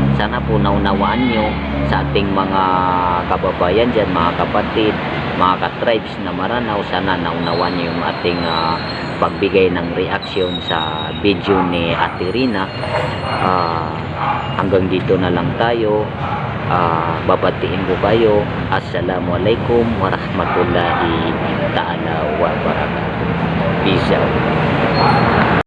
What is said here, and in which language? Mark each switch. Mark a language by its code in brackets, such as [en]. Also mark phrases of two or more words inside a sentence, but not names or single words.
[tl] Sana po naunawaan nyo sa ating mga kababayan dyan, mga kapatid, mga ka-tribes na Maranao. Sana naunawaan nyo yung ating pagbigay ng reaksyon sa video ni Ate Rina. Hanggang dito na lang tayo. Babatiin ko kayo. [ar] السلام عليكم ورحمة الله تعالى وبركاته. [en] Peace out.